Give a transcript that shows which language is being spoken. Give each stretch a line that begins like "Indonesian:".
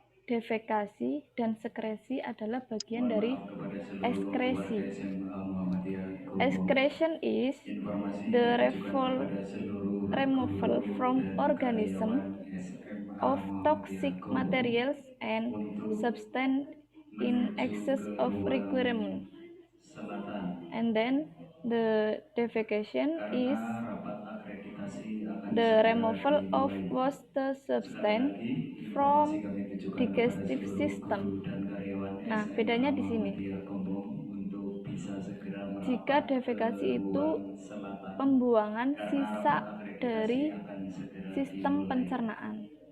Indonesian: defekasi dan sekresi adalah bagian dari ekskresi.
English: Excretion is the removal from organism of toxic materials and substance in excess of requirement. And then the defecation is the removal of waste substance from digestive system.
Indonesian: Nah, bedanya di sini. Jika defekasi itu pembuangan sisa dari sistem pencernaan.